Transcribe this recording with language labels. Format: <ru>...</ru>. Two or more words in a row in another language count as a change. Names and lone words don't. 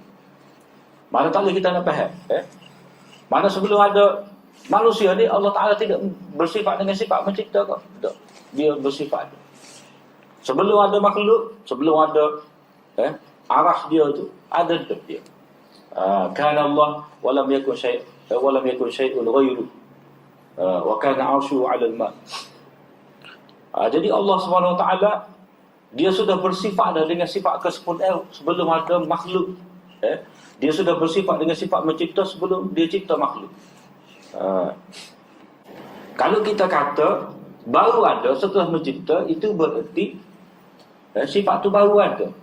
<ms>Mana tak boleh kita nak faham. Mana sebelum ada manusia ni, Allah Ta'ala tidak bersifat dengan sifat mencipta kau. Tak. Dia bersifat. Sebelum ada makhluk, sebelum ada arah dia tu, ada dia.</ms> <ar>كان الله ولم يكن شيء غيره. وكان عرشه على الماء'.</ar> <ms>Jadi Allah</ms> <ar>سبحانه وتعالى</ar> <ms>dia sudah bersifat dengan sifat kesempurnaan sebelum ada makhluk. Dia sudah bersifat dengan sifat mencipta sebelum dia cipta makhluk. Kalau kita kata baru ada setelah mencipta, itu berarti sifat tu baru ada.</ms>